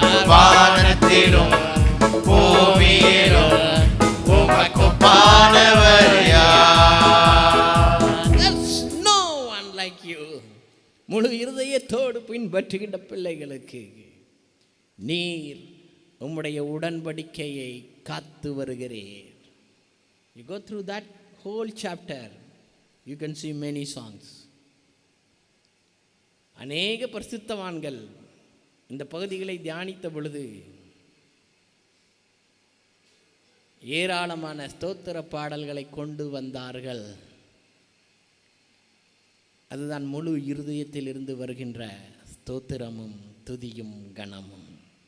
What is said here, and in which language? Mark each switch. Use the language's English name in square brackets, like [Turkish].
[Tamil] வானத்திலும் பூமியிலும் உமக்கொப்பானவர் யார்? [English] There's no one like you. [Tamil] முழு இருதயத்தோடு பின்பற்றுகின்ற பிள்ளைகளுக்கு நீர் உம்முடைய உடன்படிக்கையை காத்து வருகிறீர். [English] You go through that whole chapter, you can see many songs. [Tamil] அநேக பரிசுத்தவான்கள் இந்த பகுதிகளை தியானித்த பொழுது ஏராளமான ஸ்தோத்திர பாடல்களை கொண்டு வந்தார்கள். அதுதான் முழு இருதயத்தில் இருந்து வருகின்ற ஸ்தோத்திரமும் துதியும் கணமும்.